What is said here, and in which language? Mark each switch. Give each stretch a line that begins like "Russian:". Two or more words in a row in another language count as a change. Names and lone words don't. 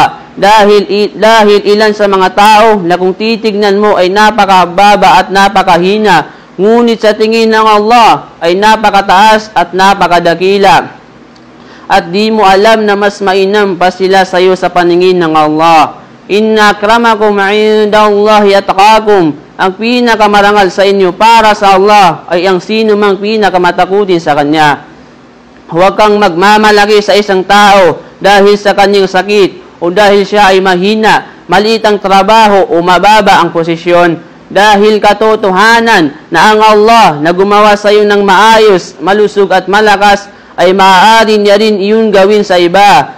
Filipino: Dahil ilan sa mga tao na kung titignan mo ay napakababa at napakahina, ngunit sa tingin ng Allah ay napakataas at napakadakila. At di mo alam na mas mainam pa sila sa iyo sa paningin ng Allah.
Arabic: إن أكرمكم عند الله أتقاكم.
Filipino: Ang pinakamarangal sa inyo para sa Allah ay ang sino mang pinakamatakutin sa Kanya. Huwag kang magmamalaki sa isang tao dahil sa kanyang sakit o dahil siya ay mahina, maliit ang trabaho o mababa ang posisyon. Dahil katotohanan na ang Allah na gumawa sa iyo ng maayos, malusog at malakas ay maaari niya rin iyon gawin sa iba.